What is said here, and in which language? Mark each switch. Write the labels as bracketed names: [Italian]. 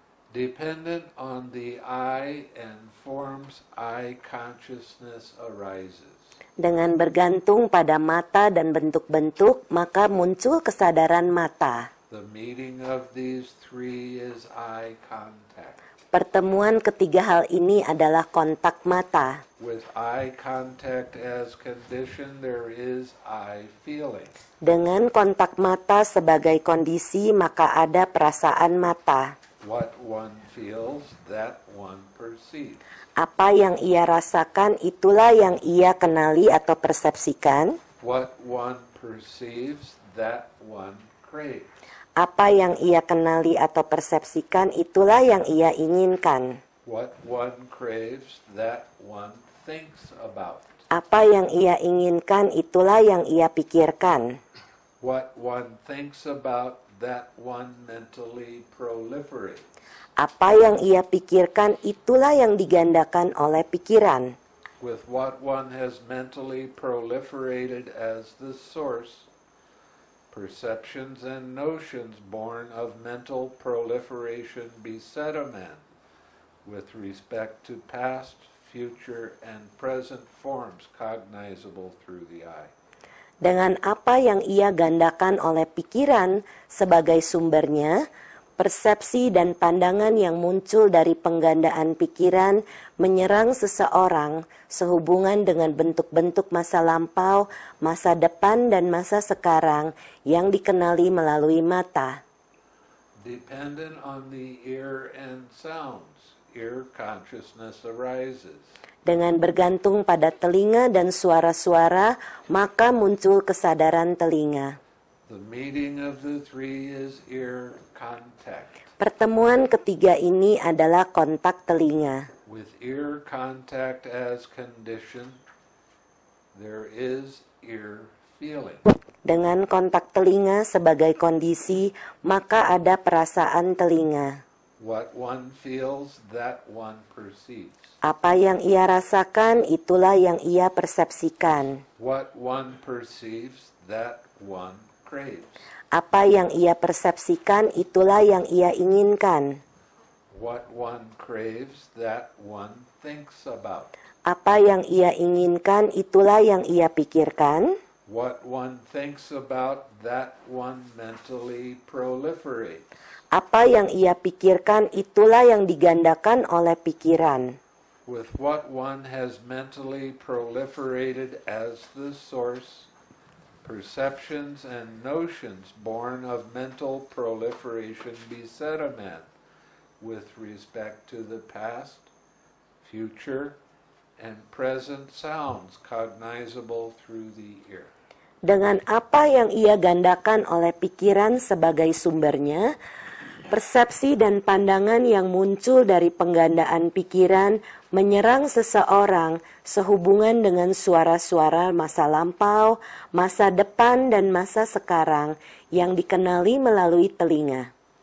[English] Dependent on the I and forms I consciousness arises. [Indonesian] Dengan bergantung pada mata dan bentuk-bentuk, maka muncul kesadaran mata. [English] The meeting of these three is eye contact. [Indonesian] Pertemuan ketiga hal ini adalah kontak mata. [English] With eye contact as condition, there is eye feeling. [Indonesian] Dengan kontak mata sebagai kondisi, maka ada perasaan mata. [English] What one feels, that one perceives. [Indonesian] Apa yang ia rasakan, itulah yang ia kenali atau persepsikan. [English] What one perceives, that one craves. [Indonesian] Apa yang ia kenali atau persepsikan, itulah yang ia inginkan. [English] What one craves, that one thinks about. [Indonesian] Apa yang ia inginkan, itulah yang ia pikirkan. [English] What one thinks about, that one mentally proliferates. [Indonesian] Apa yang ia pikirkan, itulah yang digandakan oleh pikiran. [English] With what one has mentally proliferated as the source, perceptions and notions born of mental proliferation beset a man with respect to past, future, and present forms cognizable through the eye. [Indonesian] Dengan apa yang ia gandakan oleh pikiran sebagai sumbernya, persepsi dan pandangan yang muncul dari penggandaan pikiran menyerang seseorang sehubungan dengan bentuk-bentuk masa lampau, masa depan, dan masa sekarang yang dikenali melalui mata. [English] Dependent on the ear and sounds, ear consciousness arises. [Indonesian] Dengan bergantung pada telinga dan suara-suara, maka muncul kesadaran telinga. [English] The meeting of the three is ear contact. [Indonesian] Pertemuan ketiga ini adalah kontak telinga. [English] With ear contact as condition, there is ear feeling. [Indonesian] Dengan kontak telinga sebagai kondisi, maka ada perasaan telinga. [English] What one feels, that one perceives. [Indonesian] Apa yang ia rasakan, itulah yang ia persepsikan. [English] What one perceives, that one craves. [Indonesian] Apa yang ia persepsikan, itulah yang ia inginkan. [English] What one craves, that one thinks about. [Indonesian] Apa yang ia inginkan, itulah yang ia pikirkan. [English] What one thinks about, that one mentally proliferates. [Indonesian] Apa yang ia pikirkan, itulah yang digandakan oleh pikiran. [English] With what one has mentally proliferated as the source, perceptions and notions born of mental proliferation beset a man with respect to the past, future, and present sounds cognizable through the ear. [Indonesian] Dengan apa yang ia gandakan oleh pikiran sebagai sumbernya, persepsi dan pandangan yang muncul dari penggandaan pikiran menyerang seseorang sehubungan dengan suara-suara masa lampau, masa depan, dan masa sekarang yang dikenali melalui telinga.